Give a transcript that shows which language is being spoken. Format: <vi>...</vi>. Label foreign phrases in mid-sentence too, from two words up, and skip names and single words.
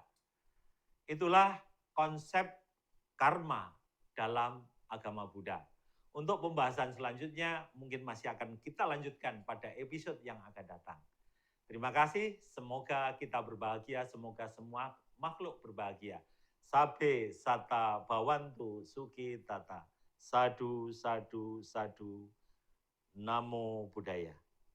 <id>Itulah konsep karma dalam agama Buddha. Untuk pembahasan selanjutnya mungkin masih akan kita lanjutkan pada episode yang akan datang. Terima kasih, semoga kita berbahagia, semoga semua makhluk berbahagia.</id> <pi>Sabe sata bawantu suki tata. Sadu, sadu, sadu. Namo Buddhaya.</pi>